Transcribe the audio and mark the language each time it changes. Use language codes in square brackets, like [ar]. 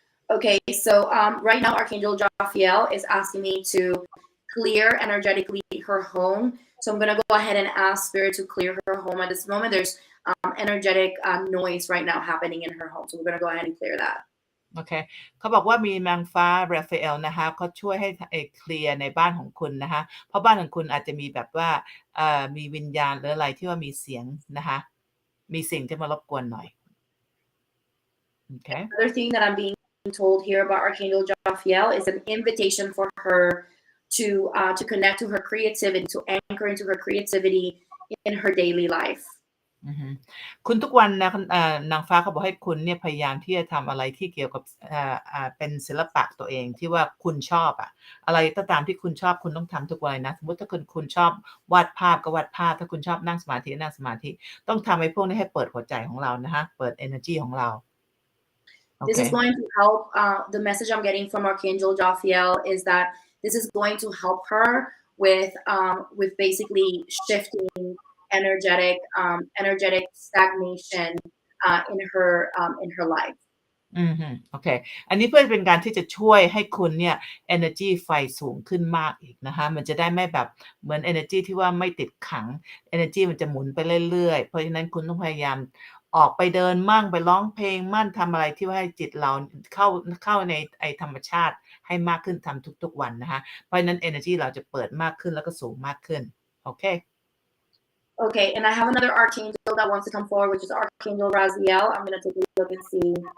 [en] Okay, so right now Archangel Jophiel is asking me to clear energetically her home. So I'm going to go ahead and ask Spirit to clear her home. At this moment, there's energetic noise right now happening in her home. So we're going to go ahead and clear that. [th] โอเคเขาบอกว่ามีนางฟ้าราฟาเอลนะคะเขาช่วยให้เคลียร์ในบ้านของคุณนะคะเพราะบ้านของคุณอาจจะมีแบบว่ามีวิญญาณหรืออะไรที่ว่ามีเสียงนะคะมีสิ่งที่มารบกวนหน่อย Okay. [en] Another thing that I'm being told here about Archangel Jophiel is an invitation for her to connect to her creativity, to anchor into her creativity in her daily life. [th] คุณทุกวันนะนางฟ้าเขาบอกให้คุณเนี่ยพยายามที่จะทำอะไรที่เกี่ยวกับเป็นศิลปะตัวเองที่ว่าคุณชอบอะไรก็ตามที่คุณชอบคุณต้องทำทุกวันนะสมมติถ้าคุณชอบวาดภาพก็วาดภาพถ้าคุณชอบนั่งสมาธินั่งสมาธิต้องทำให้พวกนี้ให้เปิดหัวใจของเรานะฮะเปิด energy ของเรา [en] This is going to help. The message I'm getting from Archangel Jophiel is that this is going to help her with basically shifting energetic stagnation in her life. [th] โอเคอันนี้เพื่อเป็นการที่จะช่วยให้คุณเนี่ย energy ไฟสูงขึ้นมากอีกนะคะมันจะได้ไม่แบบเหมือน energy ที่ว่าไม่ติดขัง energy มันจะหมุนไปเรื่อยๆเพราะฉะนั้นคุณต้องพยายามออกไปเดินมั่งไปร้องเพลงมั่นทำอะไรที่ว่าให้จิตเราเข้าในธรรมชาติให้มากขึ้นทำทุกๆวันนะคะเพราะฉะนั้น energy เราจะเปิดมากขึ้นแล้วก็สูงมากขึ้นโอเค [en] Okay, and I have another archangel that wants to come forward, which is Archangel Raziel. I'm going to take a look and see.